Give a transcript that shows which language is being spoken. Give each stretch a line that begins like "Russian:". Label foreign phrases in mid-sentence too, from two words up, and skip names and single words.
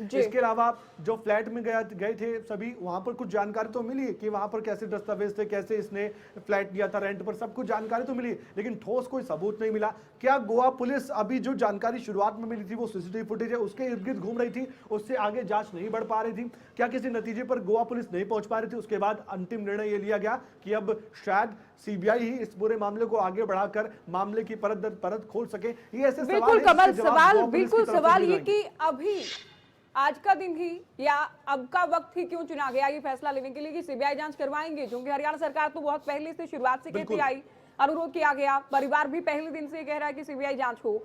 Hindi: इसके अलावा जो फ्लैट में गए थे सभी, वहां पर कुछ जानकारी तो मिली कि वहां पर कैसे दस्तावेज थे, कैसे इसने फ्लैट लिया था रेंट पर, सब कुछ जानकारी तो मिली, लेकिन ठोस कोई सबूत नहीं मिला। क्या गोवा पुलिस अभी जो जानकारी शुरुआत में मिली थी, वो
English: CCTV footage
Hindi: है उसके इर्द गिर्द घूम रही थी, उससे आगे जांच नहीं बढ़ पा रही थी? क्या किसी नतीजे पर गोवा पुलिस नहीं पहुंच पा रही थी? उसके बाद अंतिम निर्णय ये लिया गया कि अब शायद सीबीआई ही इस पूरे मामले को आगे बढ़ाकर मामले की परत दर परत खोल सके। ये ऐसे बिल्कुल कमल, सवाल ये कि अभी आज का दिन ही या अब का वक्त ही क्यों चुना गया ये फैसला लेने के लिए कि सीबीआई जांच करवाएंगे, क्योंकि हरियाणा सरकार तो बहुत पहले से शुरुआत से कहती आई, अनुरोध किया गया, परिवार भी पहले दिन से कह रहा है कि सीबीआई जांच हो।